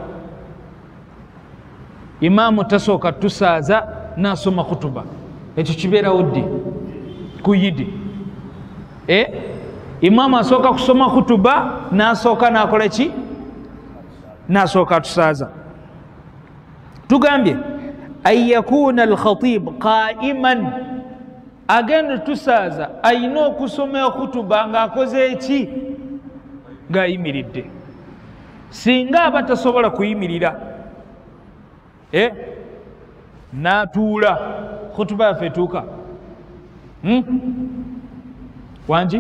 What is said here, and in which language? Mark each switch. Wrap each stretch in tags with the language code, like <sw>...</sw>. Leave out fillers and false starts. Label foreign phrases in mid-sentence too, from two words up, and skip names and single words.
<lg>Imaamu tasooka tusaaza n'asoma khutuba. Ekyo kibeerawo ddi ku Yidi. Imaamu asooka kusoma khutuba n'asooka n'akola ki n'asooka tusaaza.</lg> <ar>Tugambye أن يكون الخطيب قائما,</ar> <lg>agenda tusaaza ayina okusoma khutuba ng'akoze eki ng'ayimiridde. Singa aba tasobola kuyimirira n'atuula khutuba yaffe etuuka wangi.</lg>